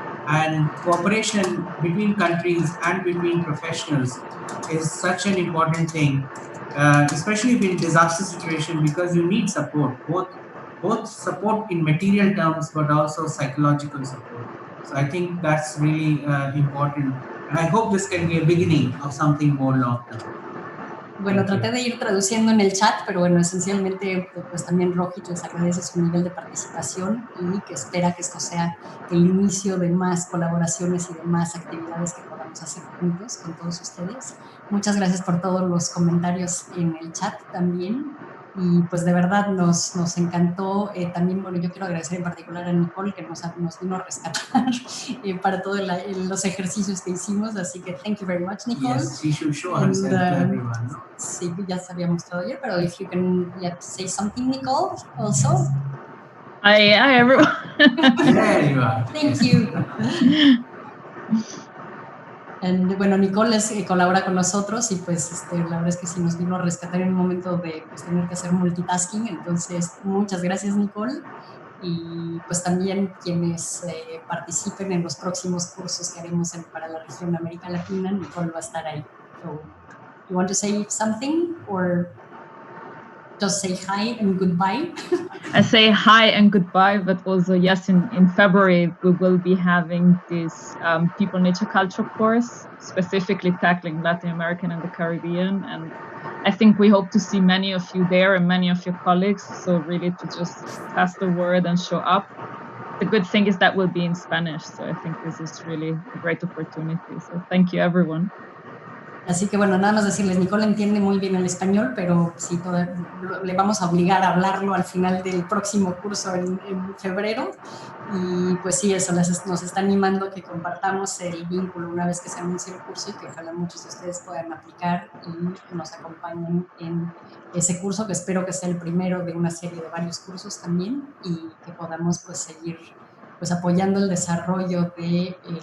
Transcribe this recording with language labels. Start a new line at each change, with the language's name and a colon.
English: And cooperation between countries and between professionals is such an important thing, especially in disaster situation, because you need support, both support in material terms, but also psychological support. So I think that's really important. And I hope this can be a beginning of something more long term.
Spanish: Bueno, traté de ir traduciendo en el chat, pero bueno, esencialmente pues también Rohit les agradece su nivel de participación y que espera que esto sea el inicio de más colaboraciones y de más actividades que podamos hacer juntos con todos ustedes. Muchas gracias por todos los comentarios en el chat también. Y pues de verdad nos encantó. También, bueno, yo quiero agradecer en particular a Nicole que nos vino a rescatar para todos los ejercicios que hicimos. Así que
English: thank you very much, Nicole. Yes, she should show herself to everyone.
Spanish: No? Sí, ya se había mostrado ayer, pero
English: if you can say something, Nicole, also. Hi everyone. There you are. Thank you.
Spanish: Bueno, Nicole colabora con nosotros y pues la verdad es que sí nos vino a rescatar en un momento de pues, tener que hacer multitasking. Entonces, muchas gracias, Nicole. Y pues también quienes participen en los próximos cursos que haremos para la región de América Latina, Nicole va a estar ahí.
English: So, you want to say something or just say hi and goodbye? I say hi and goodbye, but also yes, in February we will be having this People, Nature, Culture course, specifically tackling Latin American and the Caribbean, and I think we hope to see many of you there and many of your colleagues, so really to just pass the word and show up. The good thing is that will be in Spanish, so I think this is really a great opportunity, so thank you everyone.
Spanish: Así que bueno, nada más decirles, Nicole entiende muy bien el español, pero sí, le vamos a obligar a hablarlo al final del próximo curso en febrero. Y pues sí, eso nos está animando a que compartamos el vínculo una vez que se anuncie el curso y que ojalá muchos de ustedes puedan aplicar y nos acompañen en ese curso, que espero que sea el primero de una serie de varios cursos también y que podamos pues seguir pues apoyando el desarrollo de